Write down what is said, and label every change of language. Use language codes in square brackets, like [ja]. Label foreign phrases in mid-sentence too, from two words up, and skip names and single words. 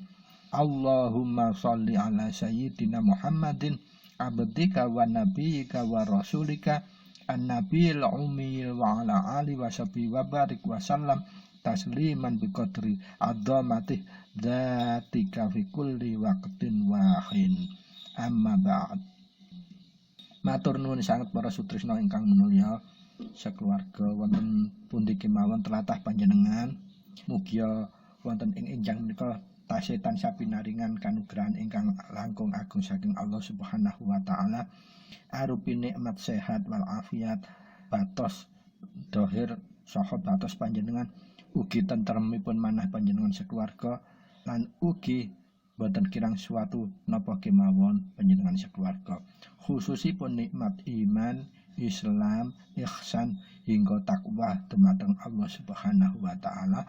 [ar] اللهم صل على سيدنا محمد عبدك ونبيك ورسولك النبي الأمي وعلى آله وصحبه وبارك وسلم تسليما بقدر عظمة ذاتك في كل وقت وحين. أما بعد. [jv] Matur nuwun sanget para sutresna ingkang minulya sekeluarga wonten pundi kemawon tlatah panjenengan, mugi wonten ing enjang menika tasih tansah pinaringan kanugrahan ingkang langkung agung saking [ar] الله سبحانه وتعالى [jv] arupi nikmat sehat [ar] والعافية, [jv] batos dohir saha batos panjenengan, ugi tentremipun manah panjenengan sekeluarga, lan ugi boten kirang suatu napa kemawon panjenengan sekeluarga, khususipun nikmat iman, Islam, ihsan hingga takwa dumateng [ar] الله سبحانه وتعالى.